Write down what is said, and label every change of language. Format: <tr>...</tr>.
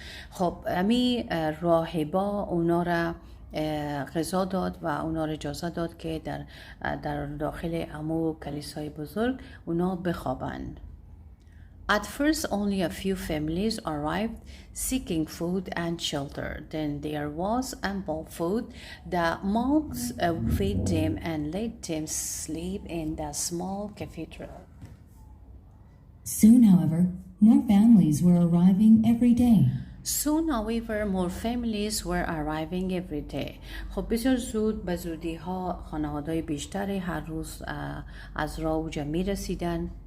<fa>خب امی راهبا اونا را غذا داد و اونا را اجازه داد که در داخل امو کلیسای بزرگ اونا بخوابند.</fa> <en>At first only a few families arrived seeking food and shelter. Then there was ample food. The monks fed them and let them sleep in the small cathedral. Soon, however, more families were arriving every day.</en> <fa>خب بسیار زود به زودی ها خانواده‌های بیشتری هر روز از راه اوجه می رسیدن.</fa>